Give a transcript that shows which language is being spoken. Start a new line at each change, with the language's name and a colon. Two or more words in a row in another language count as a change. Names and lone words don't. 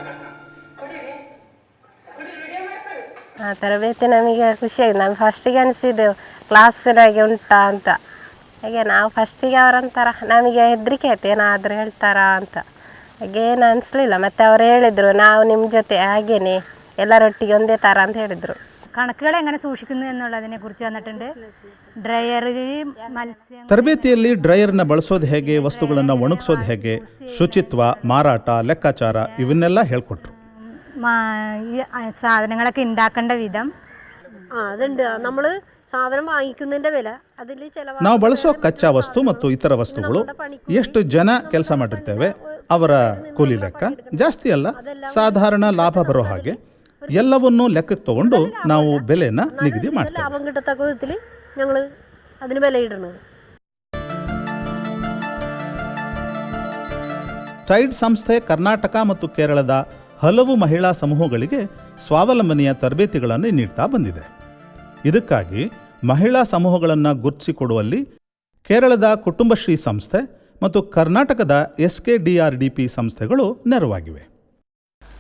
Kannada: ತರಬೇತಿ ನಮಗೆ ಖುಷಿಯಾಗಿದೆ. ನಾವು ಫಸ್ಟಿಗೆ ಅನಿಸಿದ್ದೆವು ಕ್ಲಾಸಿನಾಗೆ ಉಂಟಾ ಅಂತ. ಹಾಗೆ ನಾವು ಫಸ್ಟಿಗೆ ಅವರಂತಾರ ನಮಗೆ ಹೆದರಿಕೆ ಆಯ್ತು, ಏನಾದರೂ ಹೇಳ್ತಾರಾ ಅಂತ. ಹಾಗೇನು ಅನಿಸ್ಲಿಲ್ಲ. ಮತ್ತು ಅವ್ರು ಹೇಳಿದರು, ನಾವು ನಿಮ್ಮ ಜೊತೆ ಹಾಗೇನೆ ಎಲ್ಲರೊಟ್ಟಿಗೆ ಒಂದೇ ಥರ ಅಂತ ಹೇಳಿದರು.
Malayalam: കണക്കുകൾ എങ്ങനെ സൂക്ഷിക്കുന്നു എന്നുള്ളതിനെ കുറിച്ച് തന്നിട്ടുണ്ട്.
Kannada: ಡ್ರೈಯರ್, ಮತ್ಸ್ಯ ತರಬೇತಿಯಲ್ಲಿ ಡ್ರೈಯರ್ನ ಬಳಸೋದು ಹೇಗೆ, ವಸ್ತುಗಳನ್ನು ಒಣಗಿಸೋದು ಹೇಗೆ, ಶುಚಿತ್ವ, ಮಾರಾಟ, ಲೆಕ್ಕಾಚಾರ ಇವನ್ನೆಲ್ಲ ಹೇಳ್ಕೊಟ್ರು.
Malayalam: സാധനങ്ങളൊക്കെ ഉണ്ടാക്കേണ്ട വിധം അതുണ്ട്. നമ്മൾ സാധനം വാങ്ങിക്കുന്നതിൻ്റെ വില, അതിൽ ചിലവ്,
Kannada: ನಾವು ಬಳಸೋ ಕಚ್ಚಾ ವಸ್ತು ಮತ್ತು ಇತರ ವಸ್ತುಗಳು, ಎಷ್ಟು ಜನ ಕೆಲಸ ಮಾಡಿರ್ತೇವೆ, ಅವರ ಕೂಲಿ ಲೆಕ್ಕ, ಜಾಸ್ತಿ ಅಲ್ಲ, ಸಾಧಾರಣ ಲಾಭ ಬರೋ ಹಾಗೆ ಎಲ್ಲವನ್ನೂ ಲೆಕ್ಕಕ್ಕೆ ತಗೊಂಡು ನಾವು ಬೆಲೆನ ನಿಗದಿ ಮಾಡ್ತೇವೆ.
Malayalam: ಲಾಭം കിട്ടത്തക്ക വിധത്തിൽ ഞങ്ങൾ അതിന് വില ഇടുന്നത്.
Kannada: ಟೈಡ್ ಸಂಸ್ಥೆ ಕರ್ನಾಟಕ ಮತ್ತು ಕೇರಳದ ಹಲವು ಮಹಿಳಾ ಸಮೂಹಗಳಿಗೆ ಸ್ವಾವಲಂಬನೆಯ ತರಬೇತಿಗಳನ್ನು ನೀಡ್ತಾ ಬಂದಿದೆ. ಇದಕ್ಕಾಗಿ ಮಹಿಳಾ ಸಮೂಹಗಳನ್ನು ಗುರುತಿಸಿಕೊಡುವಲ್ಲಿ ಕೇರಳದ ಕುಟುಂಬಶ್ರೀ ಸಂಸ್ಥೆ ಮತ್ತು ಕರ್ನಾಟಕದ SKDRDP ಸಂಸ್ಥೆಗಳು ನೆರವಾಗಿವೆ.